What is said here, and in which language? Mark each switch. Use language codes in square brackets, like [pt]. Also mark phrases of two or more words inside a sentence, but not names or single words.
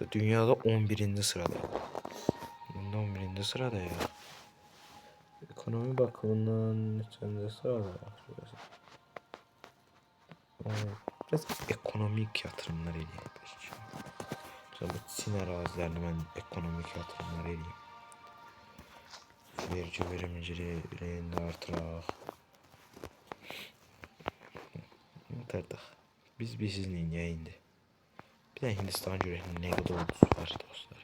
[tr] Dünyada 11. sırada. Bunda 11. sırada ya. [az] Ekonomi bakımından neçəncə sırada? Biraz ekonomik yatırımlar eləyək. Mesela bu Çin ərazilərini mən ekonomik yatırımlar eləyim. Vergi verimliliğini artıraq. Yatırdıq. Biz bizimlə indi. Bir də Hindistan görək nə qədər ordusu var dostlar.